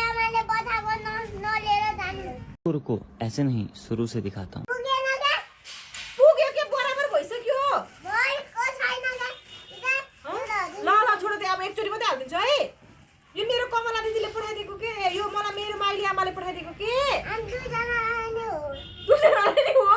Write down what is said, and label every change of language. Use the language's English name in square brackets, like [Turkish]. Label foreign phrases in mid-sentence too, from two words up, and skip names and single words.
[Nepali] आमाले बताको नलिएर जानु [Hindi] रुको ऐसे नहीं शुरू से दिखाता हूँ [Nepali] पुगेन के पुग्यो के बराबर भइसक्यो भएको छैन के ल ल छोड दे अब एकचोटी मात्रै हालिदिन्छु है यो मेरो कमला दिदीले पठाइदिएको के यो मलाई मेरो माइली आमाले पठाइदिएको के हामी दुईजना आउने हो दुईजना आउने हो